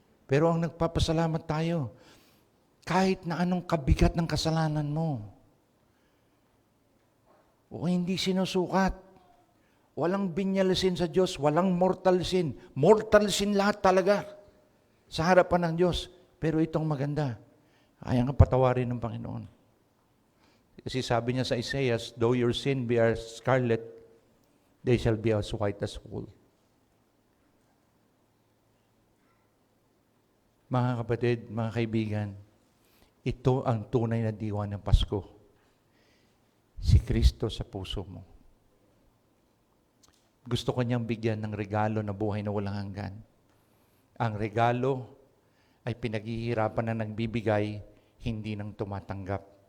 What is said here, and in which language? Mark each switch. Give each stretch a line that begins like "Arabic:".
Filipino: Pero ang nagpapasalamat tayo, kahit na anong kabigat ng kasalanan mo, o hindi sinusukat, walang binyalasin sa Diyos, walang mortal sin. Mortal sin lahat talaga sa harapan ng Diyos. Pero itong maganda, kaya nga patawarin ng Panginoon. Kasi sabi niya sa Isaiah,
English: though your sin be as scarlet, they shall be as white as wool.
Filipino: Mga kapatid, mga kaibigan, ito ang tunay na diwa ng Pasko. Si Kristo sa puso mo. Gusto ko niyang bigyan ng regalo na buhay na walang hanggan. Ang regalo ay pinaghihirapan na nagbibigay, hindi nang tumatanggap.